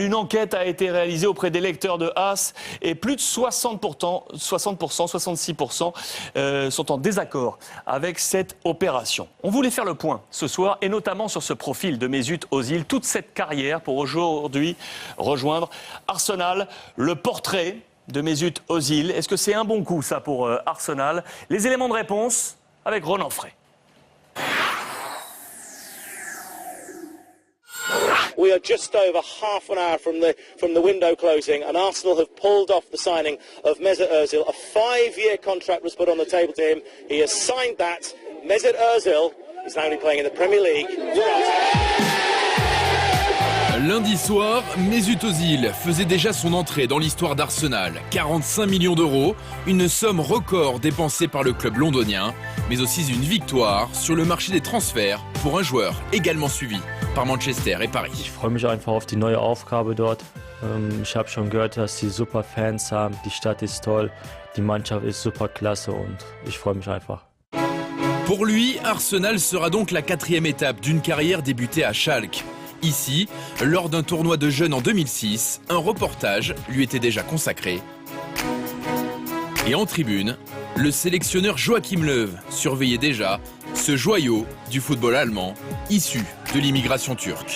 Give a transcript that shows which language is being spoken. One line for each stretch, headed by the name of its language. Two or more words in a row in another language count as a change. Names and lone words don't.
French: Une enquête a été réalisée auprès des lecteurs de AS et plus de 66% sont en désaccord avec cette opération. On voulait faire le point ce soir et notamment sur ce profil de Mesut Özil, toute cette carrière pour aujourd'hui rejoindre Arsenal, le portrait de Mesut Özil. Est-ce que c'est un bon coup, ça, pour Arsenal? Les éléments de réponse avec Ronan Frey.
English: We are just over half an hour from the window closing, and Arsenal have pulled off the signing of Mesut Özil. A 5-year contract was put on the table to him. He has signed that. Mesut Özil is now only playing in the Premier League.
French: Lundi soir, Mesut Özil faisait déjà son entrée dans l'histoire d'Arsenal. 45 millions d'euros, une somme record dépensée par le club londonien, mais aussi une victoire sur le marché des transferts pour un joueur également suivi par Manchester et Paris.
German: Ich freue mich einfach auf die neue Aufgabe dort. Ich habe schon gehört, dass sie super Fans haben, die Stadt ist toll, die Mannschaft ist super klasse und ich freue mich einfach.
French: Pour lui, Arsenal sera donc la 4e étape d'une carrière débutée à Schalke. Ici, lors d'un tournoi de jeunes en 2006, un reportage lui était déjà consacré. Et en tribune, le sélectionneur Joachim Löw surveillait déjà ce joyau du football allemand, issu de l'immigration turque.